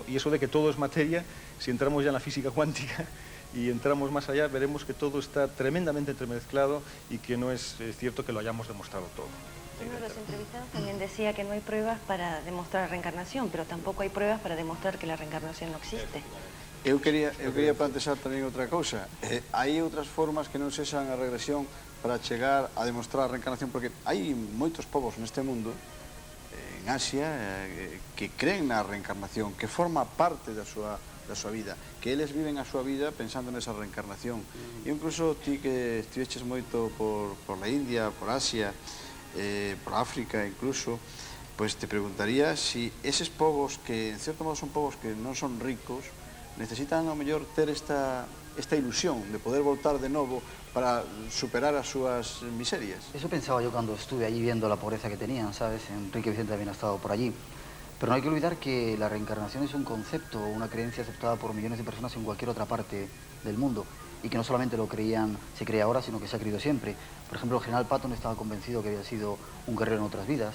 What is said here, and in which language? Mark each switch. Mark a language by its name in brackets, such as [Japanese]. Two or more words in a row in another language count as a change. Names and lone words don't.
[Spanish] Y eso de que todo es materia, si entramos ya en la física cuántica y entramos más allá, veremos que todo está tremendamente entremezclado y que no es cierto que lo hayamos demostrado todo. Uno de los entrevistados también decía que no hay pruebas para demostrar la reencarnación, pero tampoco hay pruebas para demostrar que la reencarnación no existe. [Galician] Eu quería plantexar tamén outra cousa. Hai outras formas que non sexan a regresión para chegar a demostrar a reencarnación, porque hai moitos povos neste mundo, en Asia, que creen na reencarnación, que forma parte da súa vida, que eles viven a súa vida pensando nesa reencarnación. E incluso ti que estiveches moito por la India, por Asia, por África incluso, [Spanish] pues te preguntaría si [Galician] eses povos que [Spanish] en cierto modo [Galician] son povos que non son ricos, necesitan ao mellor ter esta ilusión de poder voltar de novo para superar as súas miserias. [Spanish] Eso pensaba yo cuando estuve allí viendo la pobreza que tenían, ¿sabes? Enrique Vicente también ha estado por allí. Pero no hay que olvidar que la reencarnación es un concepto, una creencia aceptada por millones de personas en cualquier otra parte del mundo. Y que no solamente lo creían, se cree ahora, sino que se ha creído siempre. Por ejemplo, el general Patton estaba convencido que había sido un guerrero en otras vidas.